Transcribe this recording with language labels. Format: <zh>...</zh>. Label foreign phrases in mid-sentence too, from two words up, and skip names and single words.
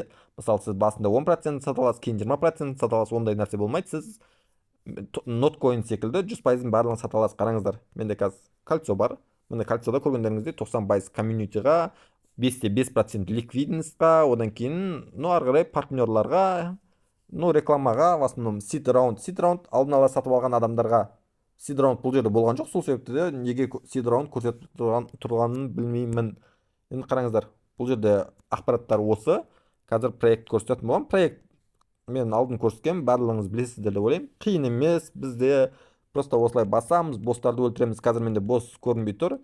<kk>Мысалы, сіз басында 10% сата аласыз, кейін 20% сата аласыз, ондай нәрсе болмайды. Сіз ноткоин секілді 100%-ін барлығын сата аласыз. Қараңыздар, менде қазір кальцо бар. Міне кальцода көргендеріңізде 90% комьюнитиға, 5% ликвидностьқа, одан кейін ары қарай партнерларға, рекламаға,</kk> <ru>в основном</ru> <en>seed round</en> <kk>алдын ала сатып алған адамдарға.</kk> <en>Seed round</en> <kk>бұл жерде болған жоқ, сол себепті де неге</kk> <en>seed round</en> <kk>көрсетіп тұрғанын білмеймін. Енді қараңыздар, бұл жерде ақпараттар осы. Қазір проект көрсететін болған. Проект мен алдын көрсеткен, барлығыңыз білесіздер деп ойлаймын. Қиын емес, бізде просто осылай басамыз, бостарды өлтіреміз. Қазір менде бос көрінбей тұр.</kk>